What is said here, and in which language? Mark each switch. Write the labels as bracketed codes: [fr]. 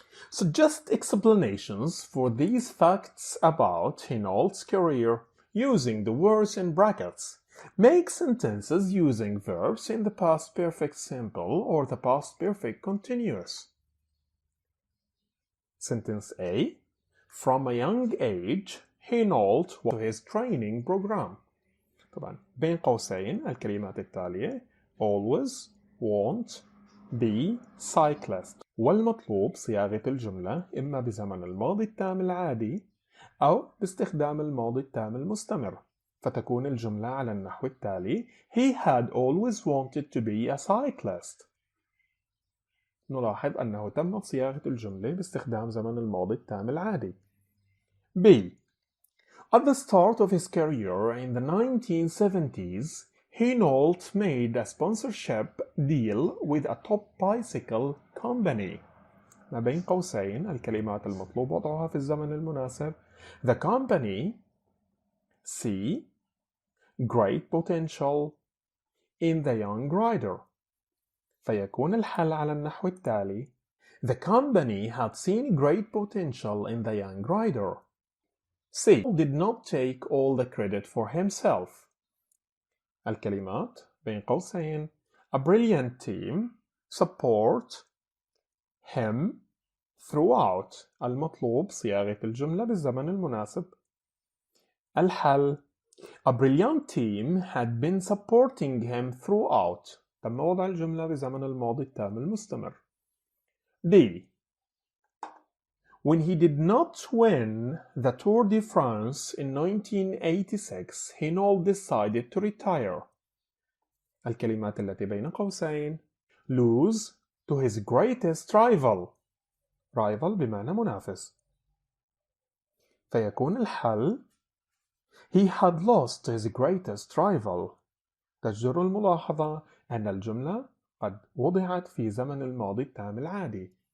[en] Suggest explanations for these facts about Hinault's career using the words in brackets. Make sentences using verbs in the past perfect simple or the past perfect continuous. Sentence A. From a young age, Hinault went to his training program. [ar] طبعا بين قوسين الكلمات التالية [en] always, won't, be, cyclist. [ar] والمطلوب صياغة الجملة إما بزمن الماضي التام العادي أو باستخدام الماضي التام المستمر، فتكون الجملة على النحو التالي: [en] He had always wanted to be a cyclist. [ar] نلاحظ أنه تمت صياغة الجملة باستخدام زمن الماضي التام العادي. [en] B. At the start of his career in the 1970s, Hinault made a sponsorship deal with a top bicycle company. [ar] ما بين قوسين الكلمات المطلوب وضعها في الزمن المناسب. [en] The company. C. Great potential in the young rider. [ar] فيكون الحل على النحو التالي: [en] The company had seen great potential in the young rider. C. Did not take all the credit for himself. [ar] الكلمات بين قوسين [en] a brilliant team support him throughout. [ar] المطلوب صياغة الجملة بالزمن المناسب. الحل: [en] A brilliant team had been supporting him throughout. [ar] تم وضع الجملة بزمن الماضي التام المستمر. [en] D. When he did not win the Tour de France in 1986, Hinault decided to retire. [ar] الكلمات التي بين قوسين [en] lose to his greatest rival. [ar] rival بمعنى منافس. فيكون الحل [en] He had lost to his greatest rival. [ar] تجدر الملاحظة أن الجملة قد وضعت في زمن الماضي التام العادي.